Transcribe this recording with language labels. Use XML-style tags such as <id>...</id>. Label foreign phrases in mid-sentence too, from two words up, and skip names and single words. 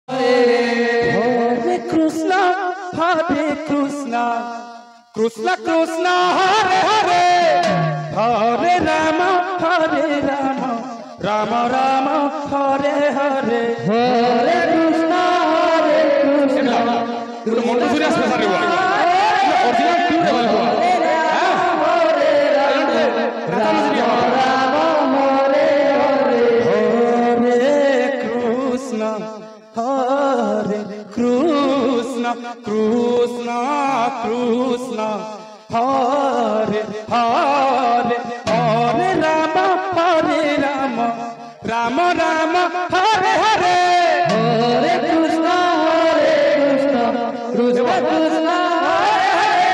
<sa>Hare Krishna, Hare Krishna, Krishna Krishna, Hare Hare, Hare Rama, Hare Rama, Rama Rama, Hare Hare, Hare Krishna, Hare Krishna.</sa> <id>Itu mau tuh sudah selesai dua. Original tuh dua.</id> <sa>Krishna, Krishna, Krishna, Hare Hare, Hare Rama, Hare Rama, Rama Rama, Hare Hare, Hare Krishna, Krishna Krishna, Hare Hare.</sa>